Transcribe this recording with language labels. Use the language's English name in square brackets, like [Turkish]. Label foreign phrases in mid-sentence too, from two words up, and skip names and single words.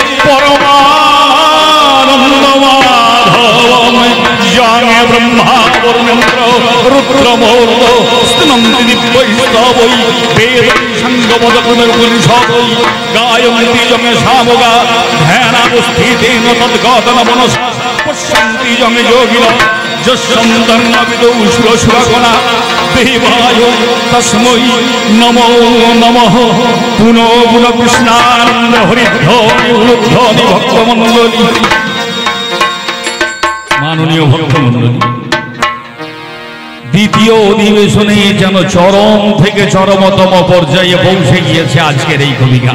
[Sanskrit] পরমানন্দ মাধবং যং ব্রহ্মা বর্ণেন্দ্র রুদ্রমূর্ত স্তনন্তি দিব্যৈস্তবৈ বেদ সংগবদ পুনর্পুনিষদৈ গায়ন্তি যং সামগা ধ্যানাবস্থিতেন তদ্গতন মনসা পশ্যন্তি যং যোগিনঃ যস্যন্তং বিদৌ সুরসুরগণা দেবায় তস্मै নমো নমঃ। [Bangla] পুনঃ পুনঃ কৃষ্ণানন্দ হরিধ্বনি উলুধ্বনি ভক্তমণ্ডলী। মাননীয় ভক্তমণ্ডলী, দ্বিতীয় অধিবেশনে যেন চরম থেকে চরমতম পর্যায়ে পৌঁছে গিয়েছে আজকের এই কবিতা।